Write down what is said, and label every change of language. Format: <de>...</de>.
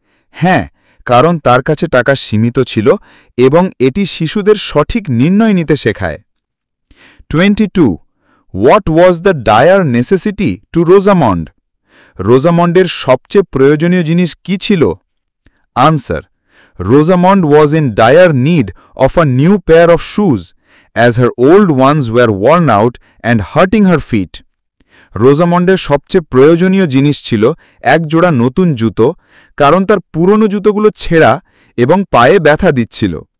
<bn>হ্যাঁ, কারণ তার কাছে টাকা সীমিত ছিল এবং এটি শিশুদের সঠিক নির্ণয় নিতে শেখায়। 22.</bn> <en>What was the dire necessity to Rosamond?</en> <bn>রোজামন্ডের সবচেয়ে প্রয়োজনীয় জিনিস কি ছিল?</bn> <en>Answer. Rosamond was in dire need of a new pair of shoes, as her old ones were worn out and hurting her feet.</en> <bn>রোজামন্ডের সবচেয়ে প্রয়োজনীয় জিনিস ছিল এক জোড়া নতুন জুতো, কারণ তার পুরনো জুতোগুলো ছেঁড়া এবং পায়ে ব্যথা দিচ্ছিল।</bn>